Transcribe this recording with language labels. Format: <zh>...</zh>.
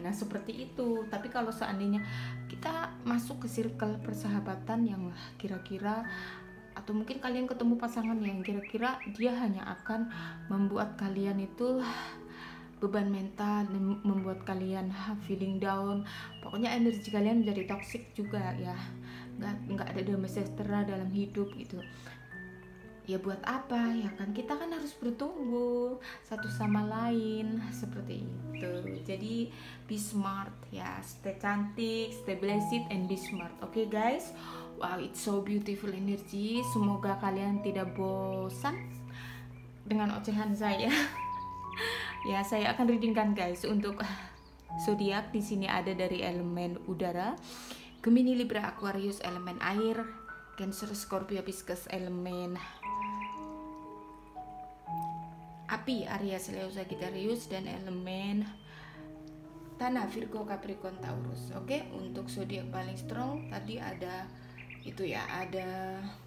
<id>Nah seperti itu. Tapi kalau seandainya kita masuk ke circle persahabatan yang kira-kira, atau mungkin kalian ketemu pasangan yang kira-kira dia hanya akan membuat kalian itu beban mental, membuat kalian</id> <en>feeling down,</en> <id>pokoknya energi kalian menjadi toksik juga ya, nggak ada damai sejahtera dalam hidup gitu. Ya buat apa ya kan, kita kan harus bertumbuh satu sama lain, seperti itu.</id> <en>Jadi be smart ya, stay cantik, stay blessed and be smart. Oke guys, wow, it's so beautiful energy.</en> <id>Semoga kalian tidak bosan dengan ocehan saya. Ya saya akan readingkan guys untuk zodiak. Di sini ada dari elemen udara, Gemini, Libra, Aquarius elemen air, Cancer, Scorpio, Pisces elemen api, Aries, Leo, Sagittarius, dan elemen tanah, Virgo, Capricorn, Taurus. Oke, untuk zodiak paling strong tadi ada itu ya, ada</id>